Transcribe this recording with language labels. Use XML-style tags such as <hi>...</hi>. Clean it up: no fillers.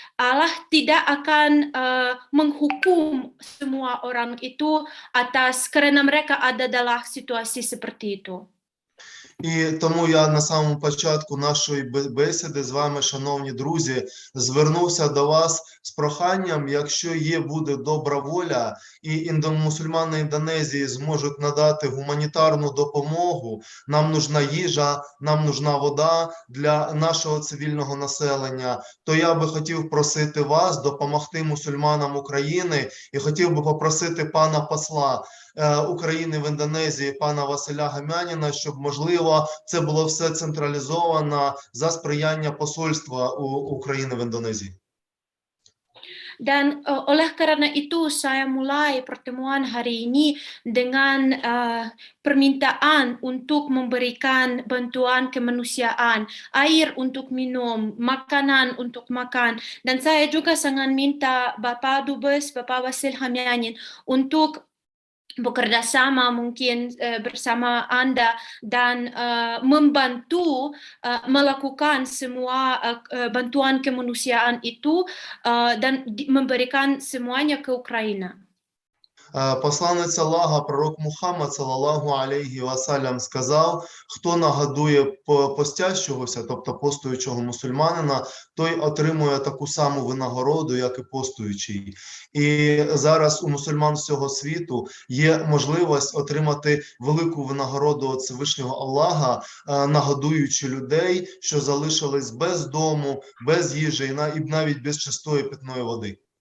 <id>Allah tidak akan menghukum semua orang itu karena mereka ada dalam situasi seperti itu.</id> <uk>І тому я на самому початку нашої бесіди з вами, шановні друзі, звернувся до вас з проханням, якщо буде добра воля і мусульмани Індонезії зможуть надати гуманітарну допомогу, нам нужна їжа, нам нужна вода для нашого цивільного населення, то я би хотів просити вас допомогти мусульманам України і хотів би попросити пана посла, України в Індонезії пана Василя Гамяніна, щоб, можливо, це було все централізовано за сприяння посольства України в Індонезії.</uk> <id>Dan oleh karena itu saya mulai pertemuan hari ini dengan permintaan untuk memberikan bantuan kemanusiaan, air untuk minum, makanan untuk makan. Dan saya juga sangat minta Bapak Dubes, Bapak Wasil Hamyanin untuk bekerja sama mungkin bersama Anda dan membantu melakukan semua bantuan kemanusiaan itu dan memberikan semuanya ke Ukraina.</id> <uk>Посланець Аллаха, пророк Мухаммад,</uk> <ar>салаллаху алейхі вассалям,</ar> <uk>сказав, хто нагодує постящогося, тобто постуючого мусульманина, той отримує таку саму винагороду, як і постуючий. І зараз у мусульман всього світу є можливість отримати велику винагороду від Всевишнього Аллаха, нагодуючи людей, що залишились без дому, без їжі і навіть без чистої питної води.</uk>